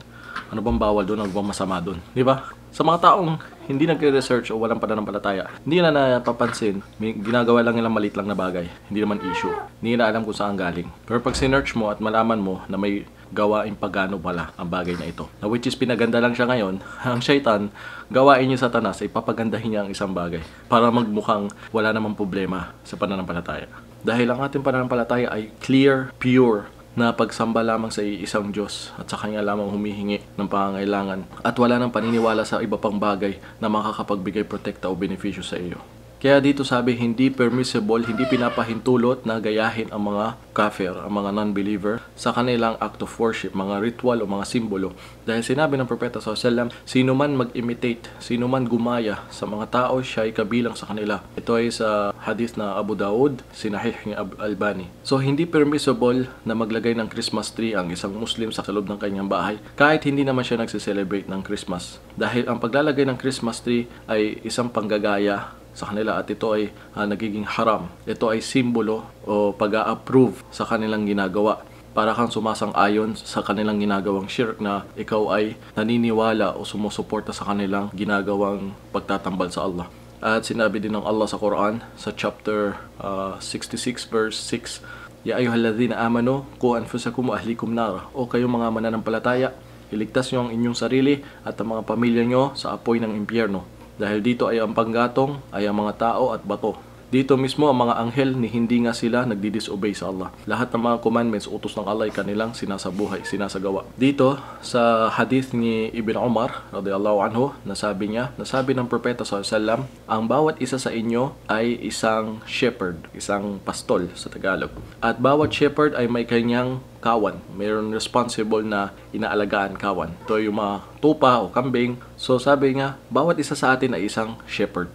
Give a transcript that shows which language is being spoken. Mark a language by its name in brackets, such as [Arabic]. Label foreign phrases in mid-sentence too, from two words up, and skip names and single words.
[Filipino] Ano bang bawal doon? Ano bang masama doon? Di ba? Sa mga taong hindi nagre-research o walang pananampalataya, hindi na napapansin, may ginagawa lang nilang maliit lang na bagay. Hindi naman issue. Hindi na alam kung saan galing. Pero pag sinearch mo at malaman mo na may gawain pagano pala ang bagay na ito, na [English] which is [Filipino] pinaganda lang siya ngayon, ang syaitan, gawain niya Satanas ay papagandahin niya ang isang bagay para magmukhang wala namang problema sa pananampalataya. Dahil ang ating pananampalataya ay [English] clear, pure, [Filipino] na pagsamba lamang sa isang Diyos at sa Kanya lamang humihingi ng pangangailangan at wala nang paniniwala sa iba pang bagay na makakapagbigay protekta o benepisyo sa iyo. Kaya dito sabi, hindi permissible, hindi pinapahintulot na gayahin ang mga kafir, ang mga non-believer sa kanilang [English] act of worship, [Filipino] mga ritual o mga simbolo. Dahil sinabi ng Propeta SAW, sino man mag-imitate, sino man gumaya sa mga tao, siya ay kabilang sa kanila. Ito ay sa hadith na Abu Daud, sinahih ni Albani. So hindi permissible na maglagay ng Christmas tree ang isang Muslim sa loob ng kanyang bahay kahit hindi naman siya nagse-celebrate ng Christmas. Dahil ang paglalagay ng Christmas tree ay isang panggagaya sa kanila at ito ay nagiging haram. Ito ay simbolo o pag-a-approve sa kanilang ginagawa. Para kang sumasang-ayon sa kanilang ginagawang shirk na ikaw ay naniniwala o sumusuporta sa kanilang ginagawang pagtatambal sa Allah. At sinabi din ng Allah sa Quran sa chapter 66 verse 6, [Arabic] يا أيها الذين آمنوا قوا أنفسكم وأهليكم نار. [Filipino] O kayong mga mananampalataya, iligtas niyo ang inyong sarili at ang mga pamilya niyo sa apoy ng impyerno. Dahil dito ay ang panggatong ay ang mga tao at bato. Dito mismo ang mga anghel ni hindi nga sila nagdi-disobey sa Allah. Lahat ng mga commandments utos ng Allah ay kanilang sinasabuhay, sinasagawa. Dito sa hadith ni Ibn Umar [Arabic] رضي الله عنه, [Filipino] nasabi ng propeta [Arabic] صلى الله عليه وسلم, [Filipino] ang bawat isa sa inyo ay isang shepherd, isang pastol sa Tagalog. At bawat shepherd ay may kanyang kawan. Mayroon responsible na inaalagaan kawan. Ito yung mga tupa o kambing. So sabi nga, bawat isa sa atin ay isang shepherd.